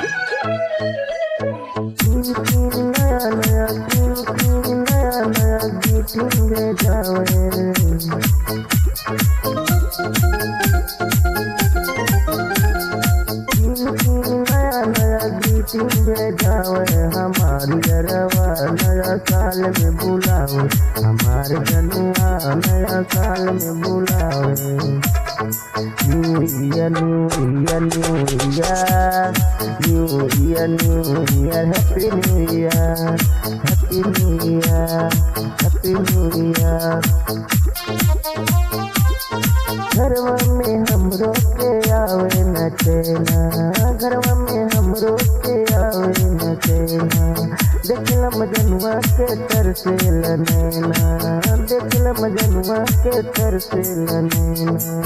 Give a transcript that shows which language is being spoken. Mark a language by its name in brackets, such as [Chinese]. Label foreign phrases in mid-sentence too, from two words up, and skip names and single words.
[Bhojpuri] नया नया नया नया गीत भेजावे, नया नया गीत भेजावे हमारी अरवा नया साल में बुलावे, हमारे जनुआ नया साल में बुलावे। [English] New Year, New Year, New Year, New Year, New Year, Happy New Year, Happy New Year, Happy New Year. [Bhojpuri] घरवा में हमरो के आवे न चैना, घरवा में हमरो के आवे न चैना, देखलम जनुआ के तरसेल नैना, देखलम जनुआ के तरसेल नैना।